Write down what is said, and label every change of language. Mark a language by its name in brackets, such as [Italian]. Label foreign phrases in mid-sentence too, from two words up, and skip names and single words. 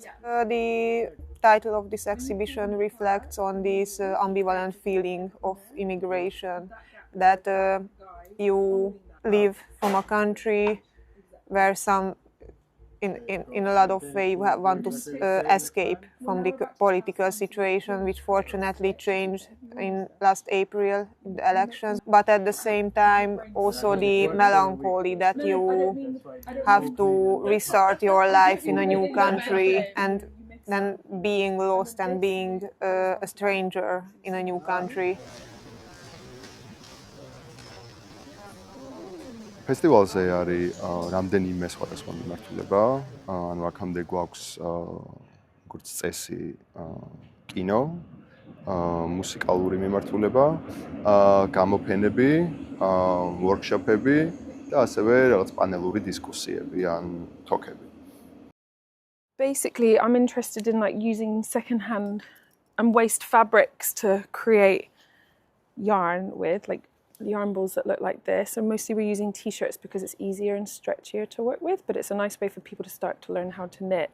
[English] The title of this exhibition reflects on this ambivalent feeling of immigration, that you live from a country where in a lot of ways you want to escape from the political situation, which fortunately changed in last April in the elections. But at the same time, also the melancholy that you have to restart your life in a new country, and then being lost and being a stranger in a new country. [Georgian] ფესტივალზე არის რამდენიმე სხვადასხვა მიმართულება, ანუ აქამდე გვაქვს როგორც წესი კინო, მუსიკალური მიმართულება, გამოფენები, ვორქშოპები და ასევე რაღაც პანელური დისკუსიები ან თოქები. [English] Basically, I'm interested in like using secondhand and waste fabrics to create yarn with, like yarn balls that look like this, and mostly we're using t-shirts because it's easier and stretchier to work with, but it's a nice way for people to start to learn how to knit.